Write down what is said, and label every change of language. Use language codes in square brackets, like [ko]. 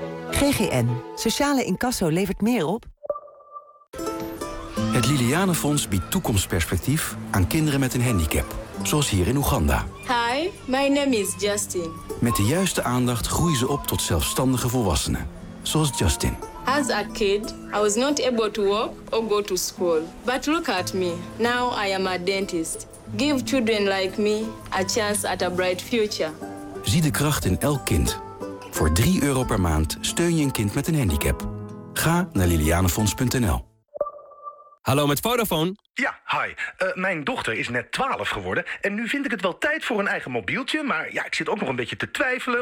[nl] GGN. Sociale incasso levert meer op. Het Liliane Fonds biedt toekomstperspectief aan kinderen met een handicap. Zoals hier in Oeganda. [en] Hi, my name is Justin. [nl] Met de juiste aandacht groeien ze op tot zelfstandige volwassenen. Zoals Justin. [en] As a kid, I was not able to walk or go to school. But look at me. Now I am a dentist. Give children like me a chance at a bright future. [nl] Zie de kracht in elk kind. Voor €3 per maand steun je een kind met een handicap. Ga naar lilianefonds.nl. Hallo, met Vodafone. Ja, hi. Mijn dochter is net 12 geworden. En nu vind ik het wel tijd voor een eigen mobieltje. Maar ja, ik zit ook nog een beetje te twijfelen.